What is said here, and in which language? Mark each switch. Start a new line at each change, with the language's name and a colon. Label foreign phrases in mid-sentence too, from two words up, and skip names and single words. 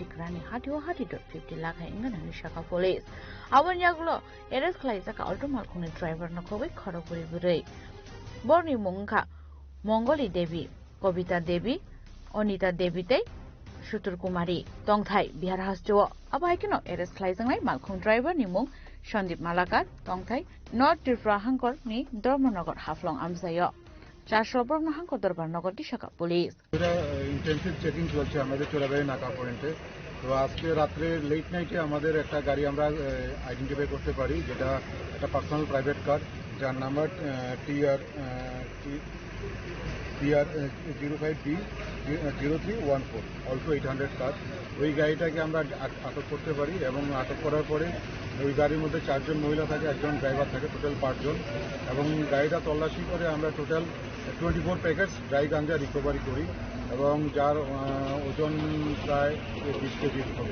Kok Borok: krani hati 50 lakh ingana nishaka police abon yaglo arrest khlai jaka ultimal khone driver no khobai khorogpuri burei borni mungkha mongoli devi kobita devi onita devi tei sutur kumari tongthai bihar hasjo abai kino arrest khlai jangai malkhung driver ni mung Sandip Malakar tongthai North Tripura Hangkor ni Dharmanagar Haflong amsayo চারশোবর নাহাঙ্ক দরবার নগরটি শাখা পুলিশ
English: intensive checking
Bangla: চলছে আমাদের চোরাবাড়ি নাকা পয়েন্টে তো আজকে রাত্রে
English: late night
Bangla: আমাদের একটা গাড়ি আমরা আইডেন্টিফাই করতে পারি যেটা একটা
English: personal private car
Bangla: যার নাম্বার TR 05B 0314 অলসো 800 কার ওই গাড়িটাকে আমরা আটক করতে পারি এবং আটক করার পরে ওই গাড়ির মধ্যে 4 জন মহিলা থাকে একজন ড্রাইভার থাকে টোটাল 5 জন এবং গাড়িটা তল্লাশি করে আমরা টোটাল 24
English: packets dry ganja recovery
Bangla: করি এবং যার ওজন প্রায় 20 কেজি হবে।